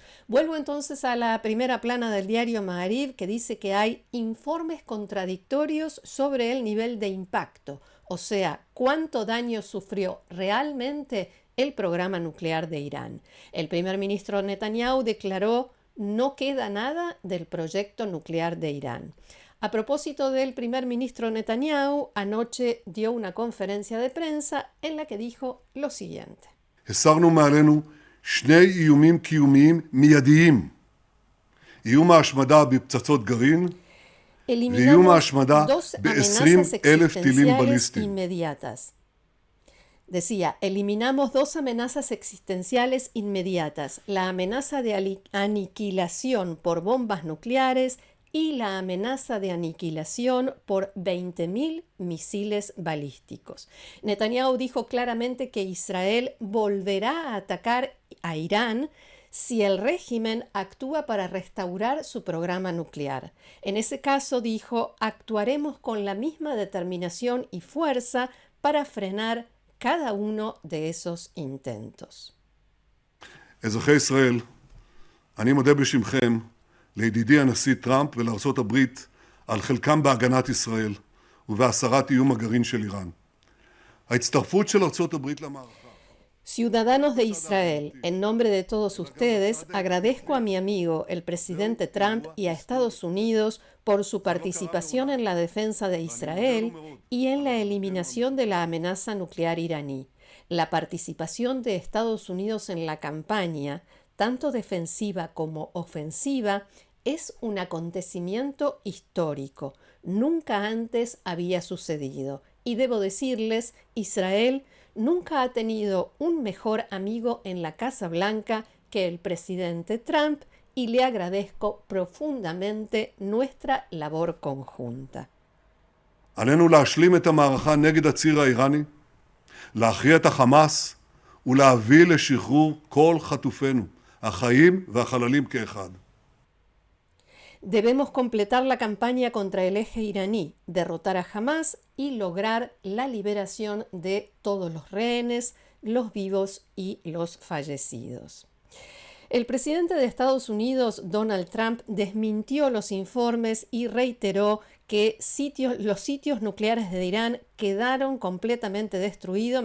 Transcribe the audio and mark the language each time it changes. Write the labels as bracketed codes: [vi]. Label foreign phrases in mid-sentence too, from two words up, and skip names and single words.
[es] Vuelvo entonces a la primera plana del diario Ma'ariv, que dice que hay informes contradictorios sobre el nivel de impacto, o sea, cuánto daño sufrió realmente el programa nuclear de Irán. El primer ministro Netanyahu declaró: no queda nada del proyecto nuclear de Irán. A propósito del primer ministro Netanyahu, anoche dio una conferencia de prensa en la que dijo lo siguiente: [he] הסרנו מעלינו שני איומים קיומיים מיידיים. איום ההשמדה בפצצות גרעין ואיום [es] eliminamos [he] ההשמדה [es] dos [he] ב-20,000 [es] amenazas [he] טילים [es] existenciales [he] בליסטיים. [es] inmediatas. Decía, eliminamos dos amenazas existenciales inmediatas, la amenaza de aniquilación por bombas nucleares y la amenaza de aniquilación por 20.000 misiles balísticos. Netanyahu dijo claramente que Israel volverá a atacar a Irán si el régimen actúa para restaurar su programa nuclear. En ese caso, dijo, actuaremos con la misma determinación y fuerza para frenar cada uno de esos intentos. [he] אזרחי ישראל, אני מודה בשמכם לידידי הנשיא טראמפ ולארצות הברית על חלקם בהגנת ישראל ובהסרת איום הגרעין של איראן. ההצטרפות של ארצות הברית למערכה [es] Ciudadanos de Israel, en nombre de todos ustedes, agradezco a mi amigo, el presidente Trump, y a Estados Unidos por su participación en la defensa de Israel y en la eliminación de la amenaza nuclear iraní. La participación de Estados Unidos en la campaña, tanto defensiva como ofensiva, es un acontecimiento histórico. Nunca antes había sucedido. Y debo decirles, Israel nunca ha tenido un mejor amigo en la Casa Blanca que el presidente Trump y le agradezco profundamente nuestra labor conjunta. [he] עלינו להשלים את המערכה נגד הציר האיראני, להכריע את החמאס ולהביא לשחרור כל חטופינו, החיים והחללים כאחד. [es] Debemos completar la campaña contra el eje iraní, derrotar a Hamás y lograr la liberación de todos los rehenes, los vivos y los fallecidos. El presidente de Estados Unidos, Donald Trump, desmintió los informes y reiteró que los sitios nucleares de Irán quedaron completamente destruidos.